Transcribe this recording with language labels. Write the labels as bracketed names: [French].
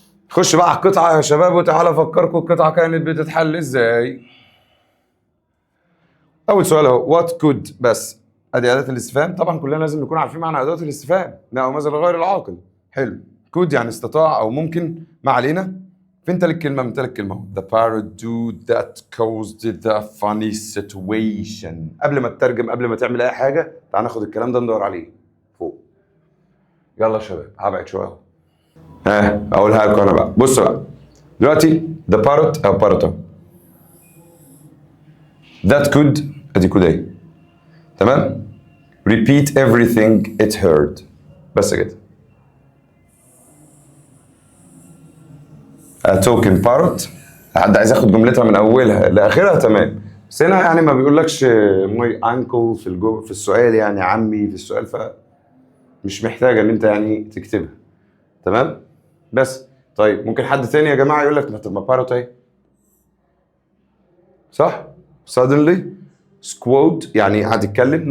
[Arabic] خش بقى على القطعة يا شباب، وتعالى افكركم القطعة كانت بتتحل ازاي. أول سؤال أهو، [English] what could، [Arabic] بس أدي أداة الاستفهام، طبعا كلنا لازم نكون عارفين معنى أداة الاستفهام. نعم ماذا لغير العاقل. حلو. could يعني استطاع أو ممكن، ما علينا. فين تالت كلمة من تالت كلمة؟ [English] the parrot do that caused the funny situation. [Arabic] قبل ما تترجم، قبل ما تعمل أي حاجة، تعال ناخد الكلام ده ندور عليه فوق. يلا يا شباب هبعد شوية أهو. اقولها لكم انا بقى. بص بقى دلوقتي [English] the parrot [Arabic] او [English] parrot that could، [Arabic] ادي كود اهي، تمام. [English] repeat everything it heard، بس كده. a talking parrot، [Arabic] حد عايز ياخد جملتها من اولها لاخرها تمام، بس هنا يعني ما بيقولكش [English] my uncle [Arabic] في السؤال، يعني عمي في السؤال، فمش محتاجه ان انت يعني تكتبها. تمام بس. طيب ممكن حد تاني يا جماعه يقول لك ما parrot اهي، صح؟ [English] suddenly squawed [Arabic] يعني هتتكلم.